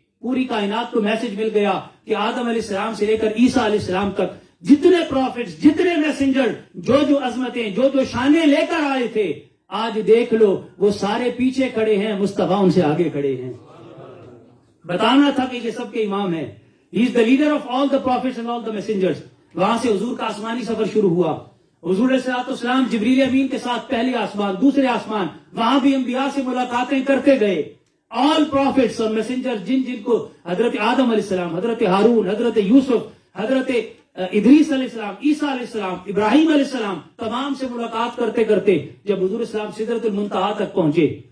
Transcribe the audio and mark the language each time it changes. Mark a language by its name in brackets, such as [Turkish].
[Urdu] پوری کائنات کو میسج مل گیا کہ آدم علیہ السلام سے لے کر عیسیٰ علیہ السلام تک جتنے پروفٹس, جتنے میسنجر, جو عظمتیں, جو شانیں لے کر آئے تھے, آج دیکھ لو وہ سارے پیچھے کھڑے ہیں, مصطفیٰ ان سے آگے کھڑے ہیں. بتانا تھا کہ یہ سب کے امام ہیں. [English] He is the leader of all the prophets and all the messengers. [Urdu] وہاں سے حضور کا آسمانی سفر شروع ہوا. حضور علیہ السلام جبریل امین کے ساتھ پہلے آسمان, دوسرے آسمان, وہاں بھی انبیاء سے ملاقاتیں کرتے گئے. آل پروفٹس اور میسنجر جن کو حضرت آدم علیہ السلام, حضرت ہارون, حضرت یوسف, حضرت ادریس علیہ السلام, عیسیٰ علیہ السلام, ابراہیم علیہ السلام, تمام سے ملاقات کرتے کرتے جب حضور السلام سدرۃ المنتہا تک پہنچے.